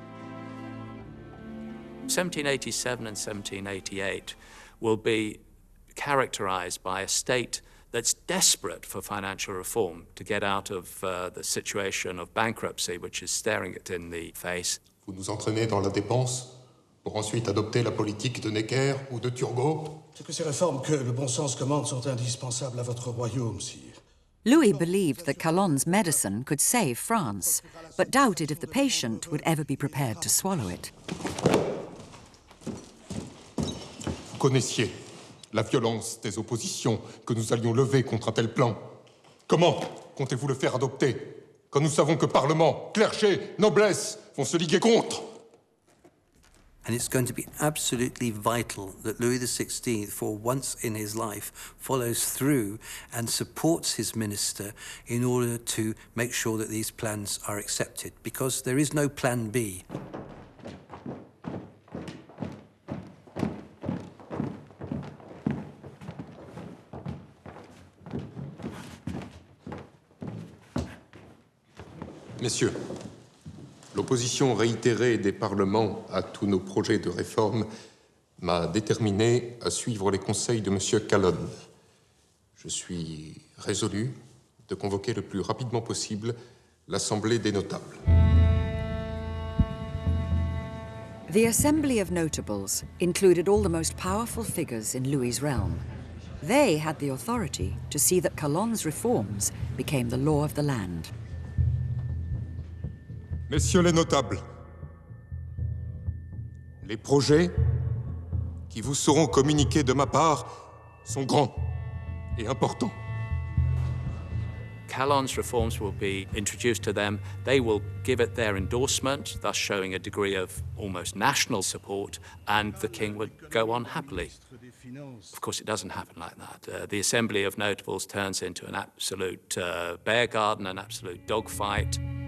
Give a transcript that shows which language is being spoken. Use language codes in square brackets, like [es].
[en] 1787 and 1788 will be characterized by a state that's desperate for financial reform to get out of the situation of bankruptcy which is staring it in the face. [fr] Vous nous entraînez dans la dépense pour ensuite adopter la politique de Necker ou de Turgot. C'est que ces réformes que le bon sens commande sont indispensables à votre royaume, sire. [en] Louis believed that Calonne's medicine could save France, but doubted if the patient would ever be prepared to swallow it. [fr] Vous connaissiez la violence des oppositions que nous allions lever contre un tel plan. Comment comptez-vous le faire adopter quand nous savons que Parlement, clergé, noblesse vont se liguer contre? [en] And it's going to be absolutely vital that Louis XVI, for once in his life, follows through and supports his minister in order to make sure that these plans are accepted, because there is no plan B. [fr] Messieurs, l'opposition réitérée des parlements à tous nos projets de réforme m'a déterminé à suivre les conseils de M. Calonne. Je suis résolu de convoquer le plus rapidement possible l'Assemblée des notables. [en] The Assembly of Notables included all the most powerful figures in Louis's realm. They had the authority to see that Calonne's reforms became the law of the land. [fr] Messieurs les notables, les projets qui vous seront communiqués de ma part sont grands et importants. [en] Calonne's reforms will be introduced to them. They will give it their endorsement, thus showing a degree of almost national support, and the king would go on happily. Of course, it doesn't happen like that. The Assembly of Notables turns into an absolute bear garden, an absolute dogfight.